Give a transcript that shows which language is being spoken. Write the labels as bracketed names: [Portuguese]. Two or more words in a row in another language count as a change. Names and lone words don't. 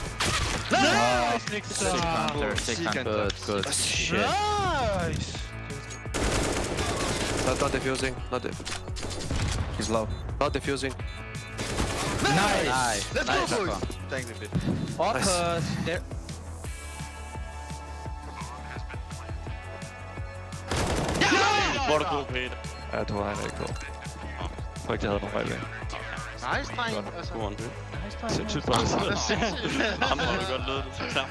[English] Nice, Sick hunter. Good. Shit. Nice! Not defusing. Not defusing. He's low. Not defusing. Nice! Let's nice, go, boys! Thanks, DP. Nice. There. [Danish] Hvor er du god, Peter? Ja, du har en rigtig god. Jeg tror ikke, jeg havde nogen vej væk. Nice, dreng. Altså, God nice, dreng. sindssygt bra. Det er sindssygt. Ham har du godt ledet det sammen.